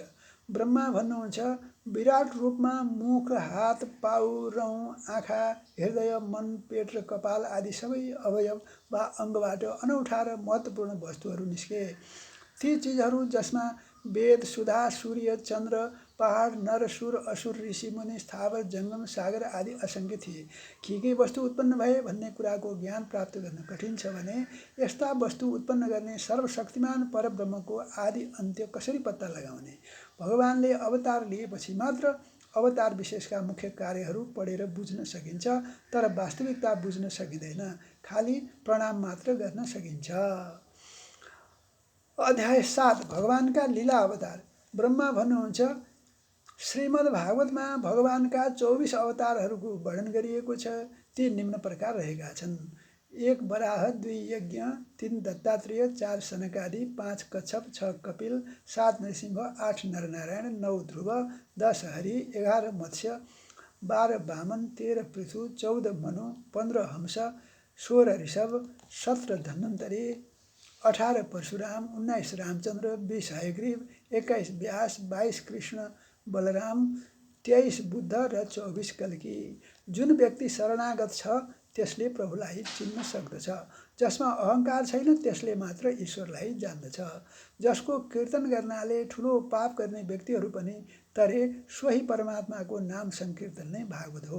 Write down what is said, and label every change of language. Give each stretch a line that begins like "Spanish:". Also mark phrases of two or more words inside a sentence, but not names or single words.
Nepali: ब्रह्मा भन्नुहुन्छ, विराट रूपमा मुख, हात, पाउ, रौँ, आँखा, हृदय, मन, पेट र कपाल आदि सबै अवयव वा अङ्गबाट अनौठा र महत्त्वपूर्ण वस्तुहरू निस्के। ती चिजहरू जसमा वेद, सुधा, सूर्य, चन्द्र, पहाड, नरसुर, असुर, ऋषि, मुनि, स्थावर, जङ्गम, सागर आदि असङ्ख्य थिए। के वस्तु उत्पन्न भए भन्ने कुराको ज्ञान प्राप्त गर्न कठिन छ भने यस्ता वस्तु उत्पन्न गर्ने सर्वशक्तिमान परब्रह्मको आदि अन्त्य कसरी पत्ता लगाउने? भगवानले अवतार लिएपछि मात्र अवतार विशेषका मुख्य कार्यहरू पढेर बुझ्न सकिन्छ, तर वास्तविकता बुझ्न सकिँदैन, खालि प्रणाम मात्र गर्न सकिन्छ। अध्याय 7 भगवानका लीला अवतार। ब्रह्मा भन्नुहुन्छ, श्रीमद् भागवतमा भगवानका 24 अवतारहरूको वर्णन गरिएको छ। ती निम्न प्रकार रहेका छन्: 1 वराह, 2 यज्ञ, 3 दत्तात्रेय, 4 सनकादि, 5 कच्छप, 6 कपिल, 7 नृसिंह, 8 नरनारायण, 9 ध्रुव, 10 हरि, 11 मत्स्य, 12 वामन, 13 पृथु, 14 मनु, 15 हंस, 16 ऋषभ, 17 धन्वन्तरी, 18 परशुराम, 19 रामचन्द्र, 20 हयग्रीव, 21 व्यास, 22 कृष्ण बलराम, 23 बुद्ध र 24 कल्की। जुन व्यक्ति शरणागत छ त्यसले प्रभुलाई चिन्न सक्दछ। जसमा अहङ्कार छैन त्यसले मात्र ईश्वरलाई जान्दछ। जसको कीर्तन गर्नाले ठुलो पाप गर्ने व्यक्तिहरू पनि तरे सोही परमात्माको नाम संकीर्तन नै भागवत हो।